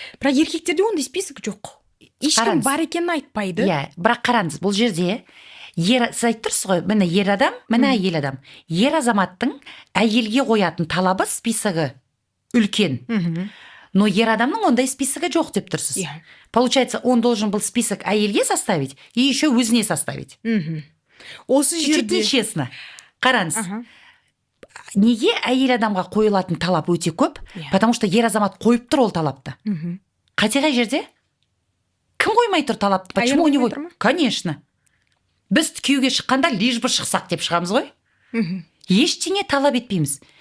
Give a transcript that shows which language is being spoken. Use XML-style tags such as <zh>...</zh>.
<kk>Бірақ еркектерде ондай список жоқ. Ешкім бар екенін айтпайды. Бірақ қараңыз, бұл жерде сіз айтып тұрсыз ғой, міне ер адам, міне әйел адам. Ер азаматтың әйелге қоятын талабы списогі үлкен. Но ер адамның ондай списогі жоқ деп тұрсыз.</kk> <ru>Получается, он должен был список</ru> <kk>әйелге</kk> <ru>составить и еще</ru> <kk>өзіне</kk> <ru>составить.</ru> <kk>Осы жерде</kk> <ru>чуть-чуть честно.</ru> <kk>Қараңыз. неге әйел адамға қойылатын талап өте көп?</kk> <ru>Потому что</ru> <kk>ер азамат қойып тұр ол талапты. Қай жерде? Кім қоймай тұр талапты?</kk> <ru>Почему у него? Конечно.</ru> <kk>Біз күйеуге шыққанда</kk> <ru>лишь бы</ru> <kk>шықсақ деп шығамыз ғой. Ештеңе талап етпейміз.</kk>